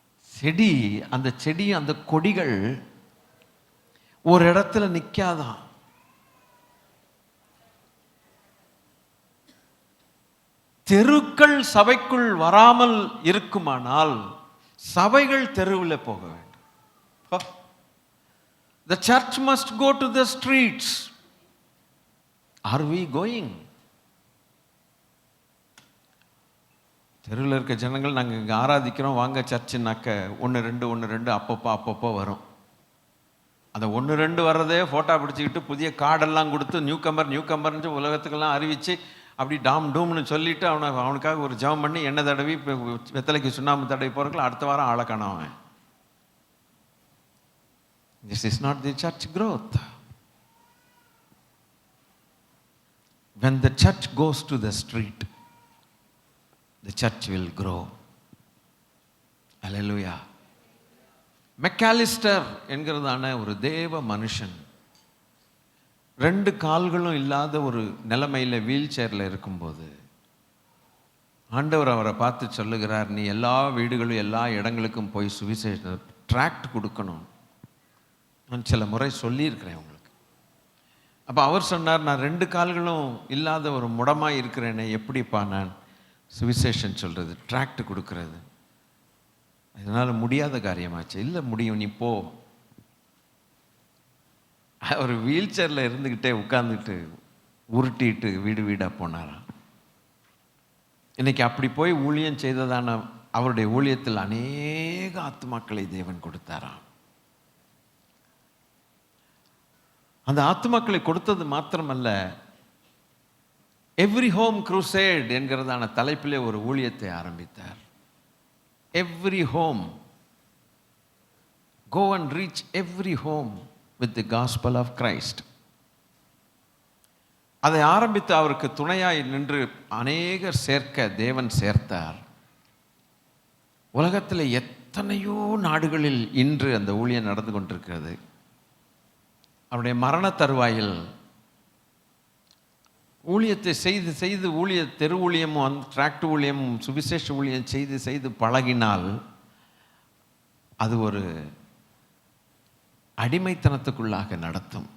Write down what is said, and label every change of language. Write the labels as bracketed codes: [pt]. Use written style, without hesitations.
[ta] செடி, அந்த செடி, அந்த கொடிகள் ஒரு இடத்துல நிற்காதான். தெருக்கள் சபைக்குள் வராமல் இருக்குமானால் சபைகள் தெருவில் போக வேண்டும். [en] The church must go to the streets. Are we going? [ta] தெருவில் இருக்க ஜனங்கள் நாங்கள் இங்கே ஆராதிக்கிறோம் வாங்க சர்ச்சுனாக்க ஒன்று ரெண்டு அப்பப்போ வரும். அந்த 1-2 வர்றதே ஃபோட்டோ பிடிச்சிக்கிட்டு புதிய கார்டெல்லாம் கொடுத்து நியூ கம்பர்னு உலகத்துக்கெல்லாம் அறிவித்து அப்படி டாம் டூம்னு சொல்லிவிட்டு அவனுக்காக ஒரு ஜெபம் பண்ணி எண்ணெய் தடவி வெத்தலைக்கு சுண்ணாம்பு தடவி போகிறதுக்குள்ள அடுத்த வாரம் ஆளை காணவன். [en] This is not the church growth. When the church goes to the street, the church will grow. Hallelujah. [ta] Mac Allister என்கிறதான ஒரு தேவ மனுஷன் 2 கால்களும் இல்லாத ஒரு நிலைமையில் வீல் சேரில் இருக்கும்போது ஆண்டவர் அவரை பார்த்து சொல்லுகிறார், நீ எல்லா வீடுகளும் எல்லா இடங்களுக்கும் போய் சுவிசேஷ ட்ராக்ட் கொடுக்கணும். நான் சில முறை சொல்லியிருக்கிறேன் உங்களுக்கு. அப்போ அவர் சொன்னார், நான் 2 கால்களும் இல்லாத ஒரு முடமாக இருக்கிறேனே, எப்படிப்பா நான் சுவிசேஷன் சொல்கிறது, ட்ராக்ட் கொடுக்கறது? அதனால் முடியாத காரியமாச்சு. இல்லை முடியும், நீ போ. ஒரு வீல் சேரில் இருந்துக்கிட்டே உட்காந்துட்டு உருட்டிட்டு வீடு வீடாக போனாராம். இன்னைக்கு அப்படி போய் ஊழியம் செய்ததான அவருடைய ஊழியத்தில் அநேக ஆத்துமாக்களை தேவன் கொடுத்தாராம். அந்த ஆத்துமாக்களை கொடுத்தது மாத்திரமல்ல, எவ்ரி ஹோம் க்ரூசேட் என்கிறதான தலைப்பிலே ஒரு ஊழியத்தை ஆரம்பித்தார். [en] Every home, go and reach every home with the gospel of Christ. [ta] அதை ஆரம்பித்து அவருக்கு துணையாய் நின்று அநேகர் சேர்க்க தேவன் சேர்த்தார். உலகத்தில் எத்தனையோ நாடுகளில் இன்று அந்த ஊழியம் நடந்து கொண்டிருக்கிறது. அவருடைய மரண தருவாயில் ஊழியத்தை செய்து செய்து தெரு ஊழியமும் டிராக்ட் ஊழியமும் சுவிசேஷ ஊழியம் செய்து செய்து பழகினால் அது ஒரு அடிமைத்தனத்துக்குள்ளாக நடத்தும்.